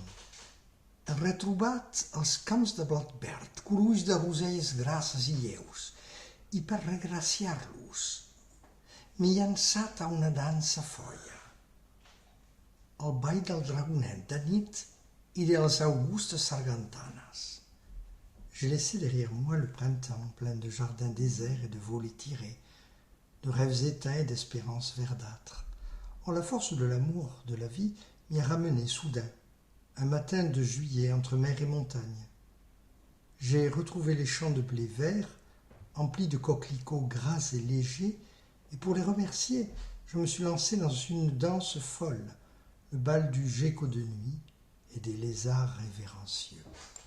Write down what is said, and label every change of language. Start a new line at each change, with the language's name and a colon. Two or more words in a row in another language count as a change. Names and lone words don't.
Catalan: He retrobat els camps de blat verd, curulls de roselles grasses i lleus, i per regraciar-los m'he llançat a una dansa folla. El ball del dragonet de nit et de les augustes sargantanes.
French: J'ai laissé derrière moi le printemps plein de jardins déserts et de volets tirés, de rêves éteints et d'espérances verdâtres. Or la force de l'amour, de la vie, m'y a ramené soudain, un matin de juillet entre mer et montagne. J'ai retrouvé les champs de blé vert, emplis de coquelicots gras et légers, et pour les remercier, je me suis lancé dans une danse folle, le bal du gecko de nuit et des lézards révérencieux.